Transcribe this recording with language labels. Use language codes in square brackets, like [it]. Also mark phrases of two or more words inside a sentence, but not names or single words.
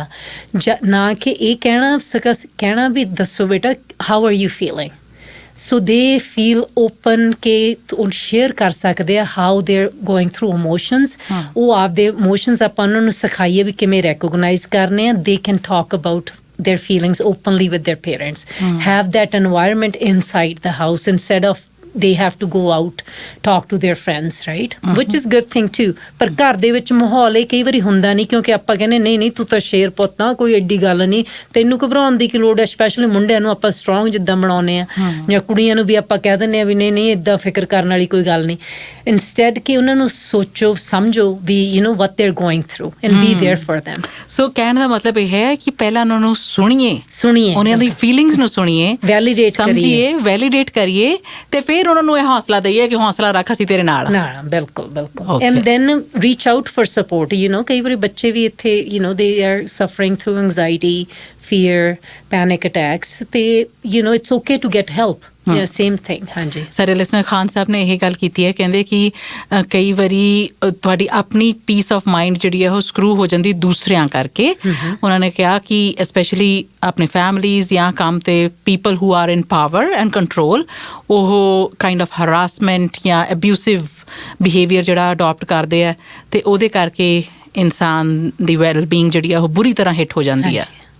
[pa] ਨਾ ਕਿ ਇਹ ਕਹਿਣਾ ਵੀ ਦੱਸੋ ਬੇਟਾ [en] how are you feeling, so they feel open [pa] ਕਿ ਉਹ ਸ਼ੇਅਰ ਕਰ ਸਕਦੇ ਆ [en] how they are going through emotions. [pa] ਉਹ ਆਪਦੇ ਇਮੋਸ਼ਨਸ ਆਪਾਂ ਉਹਨਾਂ ਨੂੰ ਸਿਖਾਈਏ ਵੀ ਕਿਵੇਂ ਰੈਕੋਗਨਾਈਜ਼ ਕਰਨੇ ਆ। [en] they can talk about their feelings openly with their parents. Have that environment inside the house instead of they have to go out, talk to their friends, right? Which is good thing too. [pa] ਪਰ ਘਰ ਦੇ ਵਿੱਚ ਮਾਹੌਲ ਇਹ ਕਈ ਵਾਰੀ ਹੁੰਦਾ ਨਹੀਂ, ਕਿਉਂਕਿ ਆਪਾਂ ਕਹਿੰਦੇ ਨਹੀਂ ਤੂੰ ਤਾਂ ਸ਼ੇਰ ਪੁੱਤ ਆ, ਕੋਈ ਐਡੀ ਗੱਲ ਨਹੀਂ, ਤੈਨੂੰ ਘਬਰਾਉਣ ਦੀ ਕੀ ਲੋੜ ਹੈ। ਸਪੈਸ਼ਲੀ ਮੁੰਡਿਆਂ ਨੂੰ ਆਪਾਂ ਸਟਰੋਂਗ ਜਿੱਦਾਂ ਬਣਾਉਂਦੇ ਆ, ਜਾਂ ਕੁੜੀਆਂ ਨੂੰ ਵੀ ਆਪਾਂ ਕਹਿ ਦਿੰਦੇ ਆ ਵੀ ਨਹੀਂ ਇੱਦਾਂ ਫਿਕਰ ਕਰਨ ਵਾਲੀ ਕੋਈ ਗੱਲ ਨਹੀਂ। [en] ਇੰਸਟੈਡ [pa] ਕਿ ਉਹਨਾਂ ਨੂੰ ਸੋਚੋ ਸਮਝੋ ਵੀ [en] you know what they're going through and be there for them. [pa] ਸੋ ਕਹਿਣ ਦਾ ਮਤਲਬ ਇਹ ਹੈ ਕਿ ਪਹਿਲਾਂ ਉਹਨਾਂ ਨੂੰ ਸੁਣੀਏ ਉਹਨਾਂ ਦੀ ਫੀਲਿੰਗਸ ਨੂੰ ਸੁਣੀਏ, ਵੈਲੀਡੇਟ ਕਰੀਏ ਤੇ ਫਿਰ ਉਹਨਾਂ ਨੂੰ ਇਹ ਹੌਸਲਾ ਦਈਏ ਕਿ ਹੌਸਲਾ ਰੱਖ, ਅਸੀਂ ਤੇਰੇ ਨਾਲ। [en] ਬਿਲਕੁਲ। and then reach out for support. you know, [pa] ਕਈ ਵਾਰੀ ਬੱਚੇ ਵੀ ਇੱਥੇ [en] you know they are suffering through anxiety, fear, panic attacks, ਤੇ you know it's okay to get help. Yeah, same thing. [pa] ਹਾਂਜੀ, ਸਾਡੇ ਲਿਸਨਰ ਖਾਨ ਸਾਹਿਬ ਨੇ ਇਹ ਗੱਲ ਕੀਤੀ ਹੈ, ਕਹਿੰਦੇ ਕਿ ਕਈ ਵਾਰੀ ਤੁਹਾਡੀ ਆਪਣੀ [en] peace of mind [pa] ਜਿਹੜੀ ਹੈ ਉਹ ਸਕਰੂ ਹੋ ਜਾਂਦੀ ਦੂਸਰਿਆਂ ਕਰਕੇ। ਉਹਨਾਂ ਨੇ ਕਿਹਾ ਕਿ ਸਪੈਸ਼ਲੀ ਆਪਣੇ ਫੈਮਲੀਜ਼ ਜਾਂ ਕੰਮ 'ਤੇ [en] people who are in power and control, [pa] ਉਹ [en] kind of harassment [pa] ਜਾਂ [en] abusive behaviour [pa] ਜਿਹੜਾ ਅਡੋਪਟ ਕਰਦੇ ਆ, ਅਤੇ ਉਹਦੇ ਕਰਕੇ ਇਨਸਾਨ ਦੀ [en] well being [pa] ਜਿਹੜੀ ਆ ਉਹ ਬੁਰੀ ਤਰ੍ਹਾਂ ਹਿੱਟ ਹੋ ਜਾਂਦੀ ਆ।